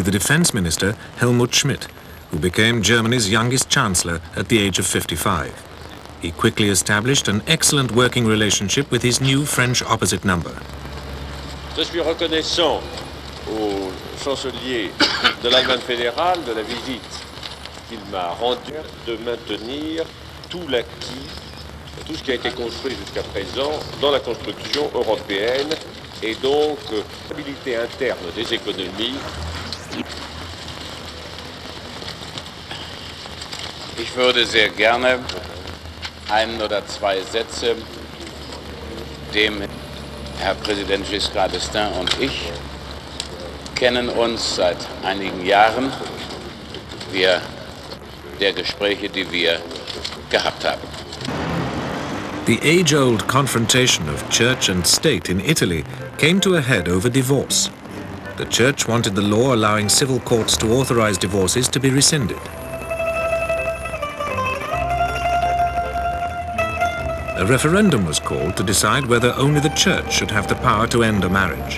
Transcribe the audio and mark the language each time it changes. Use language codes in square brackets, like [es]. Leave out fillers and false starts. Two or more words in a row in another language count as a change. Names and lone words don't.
[en] the defense minister Helmut Schmidt, who became Germany's youngest chancellor at the age of 55. He quickly established an excellent working relationship with his new French opposite number. [fr] Je suis reconnaissant au chancelier de l'Allemagne fédérale de la visite qu'il m'a rendue, de maintenir tout l'acquis, tout ce qui a été construit jusqu'à présent dans la construction européenne et donc stabilité interne des économies. [de] Ich würde sehr gerne ein oder zwei Sätze dem Herr Präsident Giscard d'Estaing und ich kennen uns seit einigen Jahren, der Gespräche, die wir gehabt haben. [en] The age-old confrontation of church and state in Italy came to a head over divorce. The church wanted the law allowing civil courts to authorize divorces to be rescinded. A referendum was called to decide whether only the church should have the power to end a marriage.